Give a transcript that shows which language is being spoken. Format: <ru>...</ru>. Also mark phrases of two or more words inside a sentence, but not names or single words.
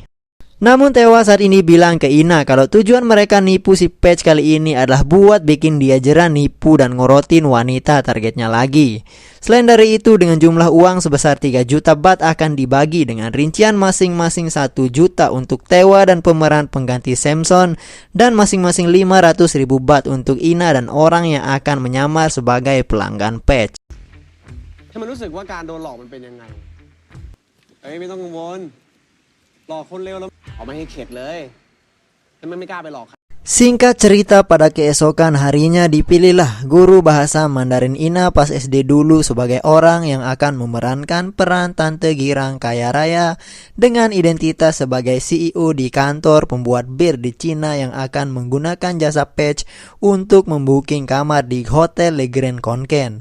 <id>Namun Tewa saat ini bilang ke Ina kalau tujuan mereka nipu si Paige kali ini adalah buat bikin dia jera nipu dan ngorotin wanita targetnya lagi. Selain dari itu, dengan jumlah uang sebesar 3 juta baht akan dibagi dengan rincian masing-masing 1 juta untuk Tewa dan pemeran pengganti Samson dan masing-masing 500.000 baht untuk Ina dan orang yang akan menyamar sebagai pelanggan Paige.</id> <th>ให้มันรู้สึกว่าการโดนหลอกมันเป็นยังไงไม่ต้องกังวลหลอกคนเร็วแล้วเอาไม่ให้เข็ดเลยแล้วไม่กล้าไปหลอก</th> <id>Singkat cerita, pada keesokan harinya dipilihlah guru bahasa Mandarin Ina pas SD dulu sebagai orang yang akan memerankan peran Tante Girang kaya raya dengan identitas sebagai CEO di kantor pembuat bir di Cina yang akan menggunakan jasa Paige untuk membooking kamar di Hotel Le Grand Conken.</id>